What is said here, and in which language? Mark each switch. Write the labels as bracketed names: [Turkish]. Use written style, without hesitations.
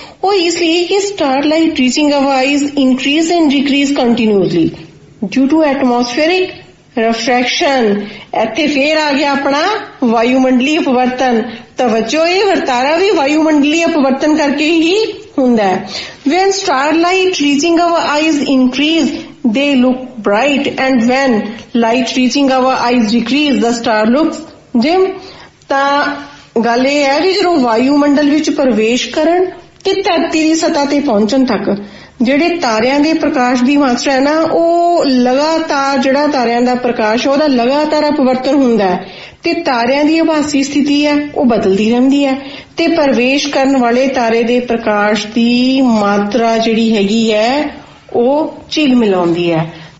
[Punjabi] ਉਹ ਇਸ ਲਈ ਕਿ [English] Starlight reaching our eyes increase and decrease continuously due to atmospheric refraction. [Punjabi] ਇੱਥੇ ਫੇਰ ਆ ਗਿਆ ਆਪਣਾ ਵਾਯੂਮੰਡਲੀ ਅਪਵਰਤਨ। ਤਾਂ ਬੱਚੋ ਇਹ ਵਰਤਾਰਾ ਵੀ ਵਾਯੂਮੰਡਲੀ ਅਪਵਰਤਨ ਕਰਕੇ ਹੀ ਹੁੰਦਾ ਹੈ। [English] when starlight reaching our eyes increase they look bright and when light reaching our eyes decrease the star looks dim। [Punjabi] ਤਾਂ ਗੱਲ ਇਹ ਹੈ ਵੀ ਜਦੋਂ ਵਾਯੂਮੰਡਲ ਵਿੱਚ ਪ੍ਰਵੇਸ਼ ਕਰਨ ਤੇ ਧਰਤੀ ਦੀ ਸਤ੍ਹਾ ਤੇ ਪਹੁੰਚਣ ਤੱਕ ਜਿਹੜੇ ਤਾਰਿਆਂ ਦੇ ਪ੍ਰਕਾਸ਼ ਦੀ ਮਾਤਰਾ ਹੈ ਨਾ ਉਹ ਲਗਾਤਾਰ ਜਿਹੜਾ ਤਾਰਿਆਂ ਦਾ ਪ੍ਰਕਾਸ਼ ਉਹਦਾ ਲਗਾਤਾਰ ਅਪਵਰਤਨ ਹੁੰਦਾ ਹੈ ਤੇ ਤਾਰਿਆਂ ਦੀ ਆਭਾਸੀ ਸਥਿਤੀ ਹੈ ਉਹ ਬਦਲਦੀ ਰਹਿੰਦੀ ਹੈ ਤੇ ਪ੍ਰਵੇਸ਼ ਕਰਨ ਵਾਲੇ ਤਾਰੇ ਦੇ ਪ੍ਰਕਾਸ਼ ਦੀ ਮਾਤਰਾ ਜਿਹੜੀ ਹੈਗੀ ਹੈ ਉਹ ਝਿਲ ਮਿਲਾਉਂਦੀ ਹੈ।